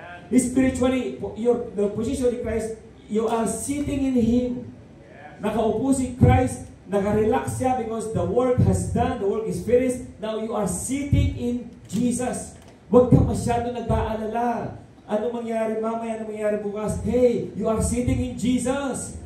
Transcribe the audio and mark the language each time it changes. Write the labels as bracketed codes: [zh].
[en] Spiritually, the position in Christ, you are sitting in Him. [tl] Nakaupo si Christ, nakarelax siya [en] because the work has done, the work is finished. Now you are sitting in Jesus. [tl] Huwag ka masyado nag-aalala. Ano mangyari mamaya, ano mangyari bukas? [en] Hey, you are sitting in Jesus.